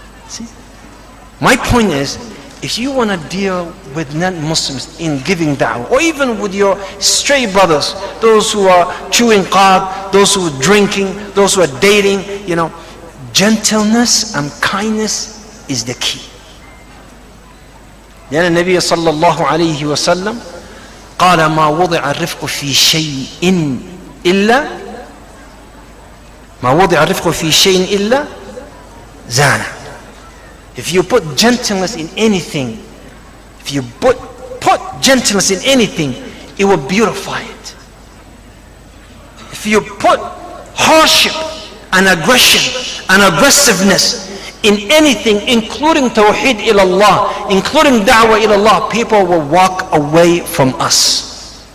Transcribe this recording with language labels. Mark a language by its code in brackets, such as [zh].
[en] See? My point is, if you want to deal with non-Muslims in giving da'wah, or even with your stray brothers, those who are chewing qad, those who are drinking, those who are dating, you know, gentleness and kindness is the key. [ar] لأن النبي صلى الله عليه وسلم قال ما وضع الرفق في شيء إلا ما وضع الرفق في شيء إلا زانه. [en] If you put gentleness in anything, if you put gentleness in anything, it will beautify it. If you put hardship and aggression and aggressiveness in anything, including tawheed ilallah, including da'wah ilallah, people will walk away from us.